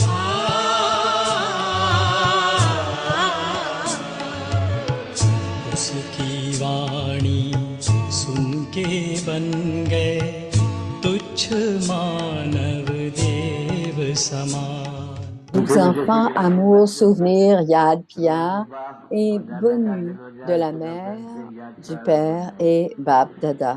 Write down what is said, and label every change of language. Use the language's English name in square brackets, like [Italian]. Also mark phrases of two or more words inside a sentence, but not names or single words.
[Hindi] उसकी वाणी सुन के बन गए तुच्छ मानव देव समान [French] Aux enfants, amour, souvenir, yad, pia et bonne nuit de la mère, du père et Bab Dada.